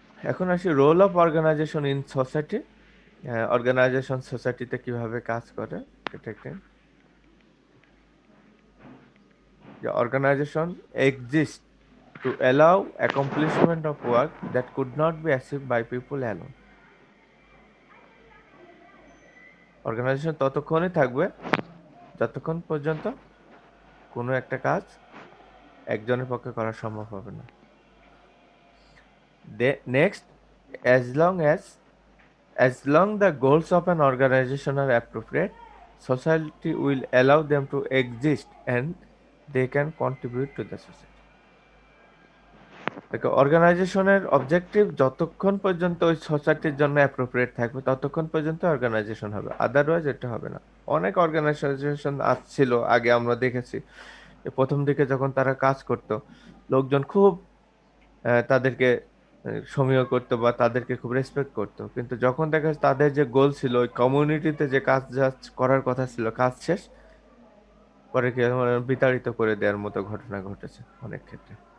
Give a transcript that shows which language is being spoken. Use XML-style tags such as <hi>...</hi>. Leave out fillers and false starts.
<bn>এখন আসি</bn> <en>Role of organization in society.</en> <bn>Organisation সোসাইটিতে কিভাবে কাজ করে, এটা একটা যে</bn> <en>Organization exist to allow accomplishment of work that could not be achieved by people alone.</en> <bn>Organisation ততক্ষণই থাকবে যতক্ষণ পর্যন্ত কোনো একটা কাজ একজনের পক্ষে করা সম্ভব হবে না।</bn> <en>Next, as long as the goals of an organization are appropriate, society will allow them to exist and they can contribute to the society.</en> <bn>দেখো অর্গানাইজেশনের অবজেক্টিভ যতক্ষণ পর্যন্ত ওই সোসাইটির জন্য অ্যাপ্রোপ্রিয়েট থাকবে ততক্ষণ পর্যন্ত অর্গানাইজেশন হবে, আদারওয়াইজ এটা হবে না। অনেক অর্গানাইজেশন ছিল আগে, আমরা দেখেছি যে প্রথম দিকে যখন তারা কাজ করত লোকজন খুব তাদেরকে সমীহ করতো বা তাদেরকে খুব রেসপেক্ট করতো, কিন্তু যখন দেখা যাচ্ছে তাদের যে গোল ছিল ওই কমিউনিটিতে যে কাজ যা করার কথা ছিল কাজ শেষ পরে কি বিতাড়িত করে দেওয়ার মতো ঘটনা ঘটেছে অনেক ক্ষেত্রে।</bn>